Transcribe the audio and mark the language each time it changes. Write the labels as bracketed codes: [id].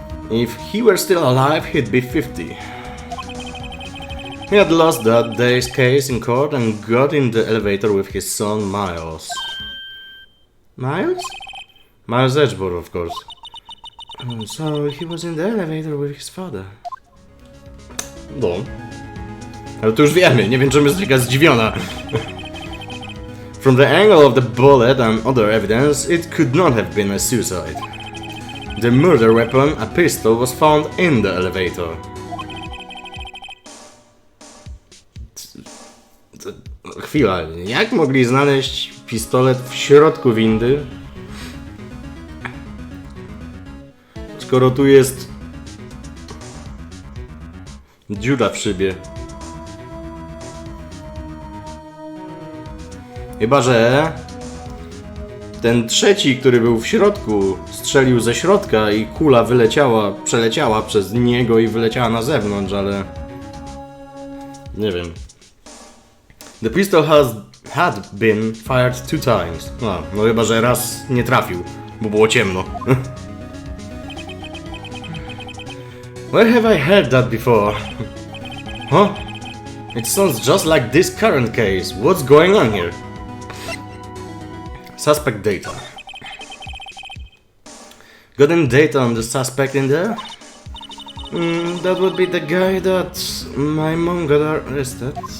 [en] If he were still alive, he'd be 50. He had lost that day's case in court and got in the elevator with his son Miles. Miles? Miles Edgeworth, of course. So he was in the elevator with his father. No. [pl] Ale to już wiemy, nie wiem czym jest taka zdziwiona. [en] From the angle of the bullet and other evidence, it could not have been a suicide. The murder weapon, a pistol, was found in the elevator. [pl] Chwila, jak mogli znaleźć pistolet w środku windy? Skoro tu jest dziura w szybie. Chyba że ten trzeci, który był w środku, strzelił ze środka i kula przeleciała przez niego i wyleciała na zewnątrz, ale nie wiem. [en] The pistol had been fired 2 times. [pl] No chyba że raz nie trafił, bo było ciemno. [en] Where have I heard that before? Huh? It sounds just like this current case. What's going on here? Suspect data. Got any data on the suspect in there? That would be the guy that my mom got arrested.